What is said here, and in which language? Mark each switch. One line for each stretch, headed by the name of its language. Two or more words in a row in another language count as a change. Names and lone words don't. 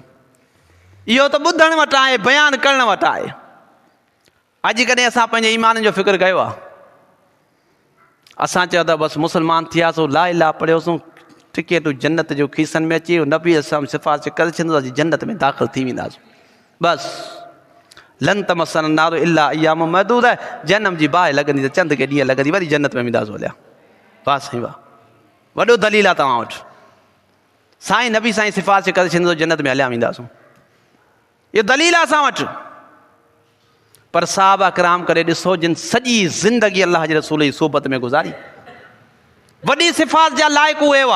Sindhi: इहो त ॿुधण वटि आहे, बयानु करण वटि आहे। अॼु कॾहिं असां पंहिंजे ईमान जो फ़िक्र कयो आहे? असां चयो त बसि मुस्लमान थियासीं,
Arabic: لا إله
Sindhi: पढ़ियोसीं, टिकेटूं जन्नत जो खीसनि में अची वियो, नबी असां सिफ़ारिश करे छॾींदासीं, जन्नत में दाख़िल थी वेंदासीं। बसि
Arabic: لن تمسنا النار إلا أياما معدودة
Sindhi: आहे, जनम जी बाहि लॻंदी त चंद के ॾींहं लॻंदी, वरी जन्नत में वेंदासीं हलिया। वाह साईं वाह, वॾो दलील आहे तव्हां वटि। साईं नबी साईं सिफ़ारिश करे छॾींदो, जन्नत में हलिया वेंदासीं, इहो दलील आहे असां वटि। पर सहाबा किराम करे ॾिसो, जिन सॼी ज़िंदगी अलाह जे रसूल जी सोबत में गुज़ारी, वॾी सिफ़ात जा लाइक़ उहे हुआ।